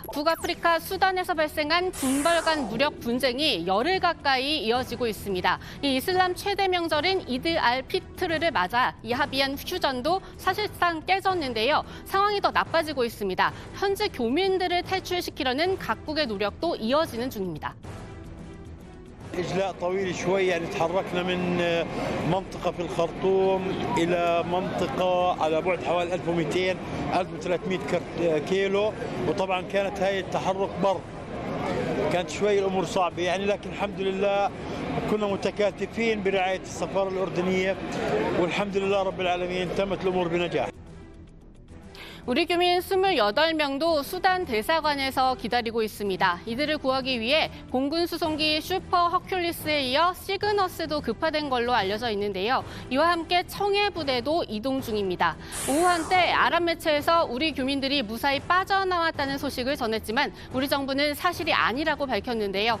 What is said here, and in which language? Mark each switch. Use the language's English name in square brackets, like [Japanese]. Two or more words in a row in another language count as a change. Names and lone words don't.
[Korean] 북아프리카 수단에서 발생한 군벌 간 무력 분쟁이 열흘 가까이 이어지고 있습니다. 이 이슬람 최대 명절인 이드 알 피트르를 맞아 이 합의한 휴전도 사실상 깨졌는데요. 상황이 더 나빠지고 있습니다. 현재 교민들을 탈출시키려는 각국의 노력도 이어지는 중입니다. [Arabic] إجلاء طويل شوي يعني تحركنا من منطقة في الخرطوم إلى منطقة على بعد حوالي 1200 1300 كيلو وطبعا كانت هاي التحرك بر كانت شوي الأمور صعبة يعني لكن الحمد لله كنا متكاتفين برعاية السفارة الأردنية والحمد لله رب العالمين تمت الأمور بنجاح. [Korean] 우리 교민 28명도 수단 대사관에서 기다리고 있습니다. 이들을 구하기 위해 공군 수송기 슈퍼 허큘리스에 이어 시그너스도 급파된 걸로 알려져 있는데요. 이와 함께 청해 부대도 이동 중입니다. 오후 한때 아랍 매체에서 우리 교민들이 무사히 빠져나왔다는 소식을 전했지만 우리 정부는 사실이 아니라고 밝혔는데요.